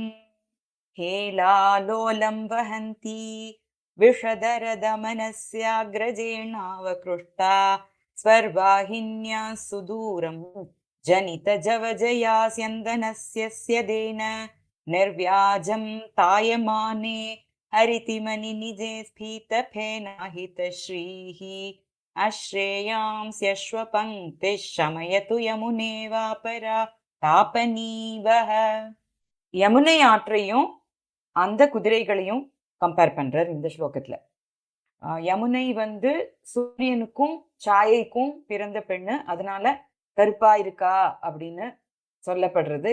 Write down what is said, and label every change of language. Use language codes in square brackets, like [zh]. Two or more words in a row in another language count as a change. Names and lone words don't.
[sa] हेलालोलं वहन्ती विषधरदमनस्याग्रजेणावकृष्टा स्वर्वाहिन्या सुदूरं जनितजवजया स्यन्दनस्य स्यदेन निर्व्याजं तायमाने हरितिमनि निजे स्फीतफेनाहितश्रीः अश्रेयांस्यश्वपङ्क्तिः शमयतु यमुने वापरा தாபனீவஹ. [ta] யமுனை ஆற்றையும் அந்த குதிரைகளையும் கம்பேர் பண்றார் இந்த ஸ்லோகத்துல. யமுனை சூரியனுக்கும் சாயைக்கும் பிறந்த பெண்ணு, அதனால கருப்பா இருக்கா அப்படின்னு சொல்லப்படுறது.